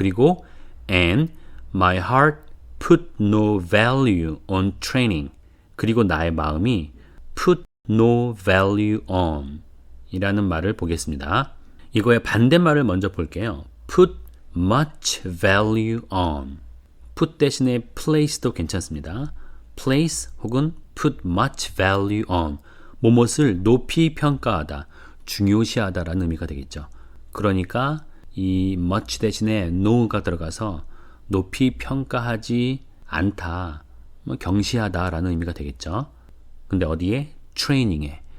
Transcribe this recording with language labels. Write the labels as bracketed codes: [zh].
[en] 그리고 And my heart put no value on training. [ko] 그리고 나의 마음이 [en] put no value on [ko] 이라는 말을 보겠습니다. 이거의 반대말을 먼저 볼게요. [en] put much value on. [ko] put 대신에 place도 괜찮습니다. [en] place [ko] 혹은 [en] put much value on. [ko] 무엇을 높이 평가하다, 중요시하다라는 의미가 되겠죠. 그러니까 이 much 대신에 no가 들어가서 높이 평가하지 않다, 경시하다라는 의미가 되겠죠. 근데 어디에? training에.